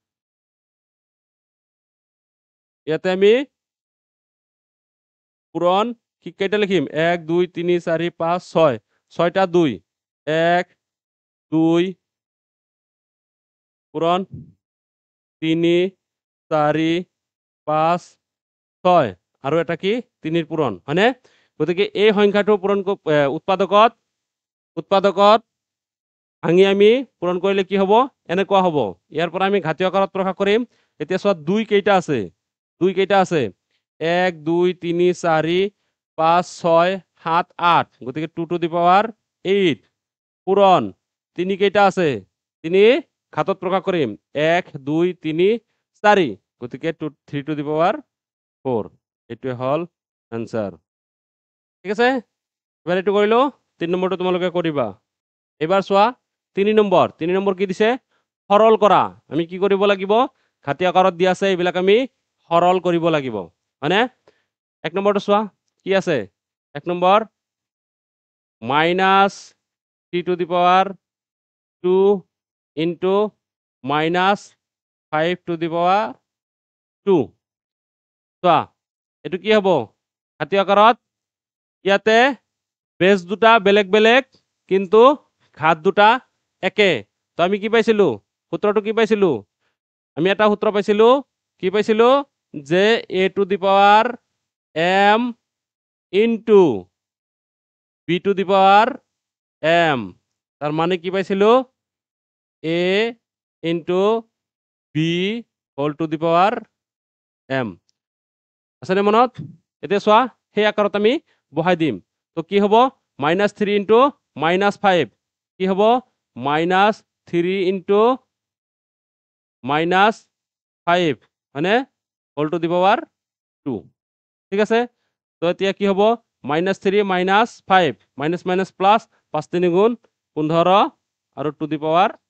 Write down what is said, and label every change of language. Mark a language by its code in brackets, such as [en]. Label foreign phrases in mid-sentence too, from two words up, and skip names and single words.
[as] ইয়াতে আমি পূৰণ কি কেইটা লিখিম 1 2 3 4 5 6 6টা 2 1 2 পূৰণ 3 4 5 6 আৰু এটা কি 3ৰ পূৰণ হয়নে গতিকে এই সংখ্যাটো পূৰণ উৎপাদকত ভাঙি আমি পূৰণ কৰিলে কি হ'ব এনেকুৱা হ'ব ইয়াৰ পৰা আমি ঘাতীয় আকাৰত প্ৰকাশ কৰিম এতিয়া চোৱা 2 কেইটা আছে 2 কেইটা আছে 1 2 3 4 5 6 7 8 গতিকে 2 [en] to the power 8 [as] পূৰণ 3 কেইটা আছে 3 ঘাতত প্ৰকাশ কৰিম 1 2 3 4 গতিকে 3 [en] to the power 4 [as] এইটোৱে হ'ল আনসাৰ ঠিক আছে এবাৰ এইটো কৰিলো 3 নম্বৰটো তোমালোকে কৰিবা এবাৰ চোৱা 3 নম্বৰ কি দিছে সৰল কৰা আমি কি কৰিব লাগিব ঘাটি আকাৰত দিয়া আছে এইবিলাক আমি সৰল কৰিব লাগিব হয়নে 1 নম্বৰটো চোৱা কি আছে 1 নম্বৰ [en] -3 to the power 2 [as] into -5 to the power 2 চোৱা এইটো কি হ'ব ঘাটি আকাৰত ইয়াতে বেজ দুটা বেলেগ বেলেগ কিন্তু ঘাত দুটা একে তো আমি কি পাইছিলো সূত্ৰটো কি পাইছিলো আমি এটা সূত্ৰ পাইছিলো কি পাইছিলো যে [en] a to the power m [as] into b to the power m তার মানে কি পাইছিলো [en] a into b whole to the power m [as] আছে নে মনত এতিয়া চোৱা সেই আকাৰত আমি বহাই দিম তো কি হ'ব [en] -3 into -5 [as] কি হ'ব [en] -3 into [as] -5 হয়নে [en] whole to the power [as] 2 ঠিক আছে তো এতিয়া কি হ'ব -3 -5 [en] minus minus plus [as] 5 3 গুণ 15 আৰু [en] to the power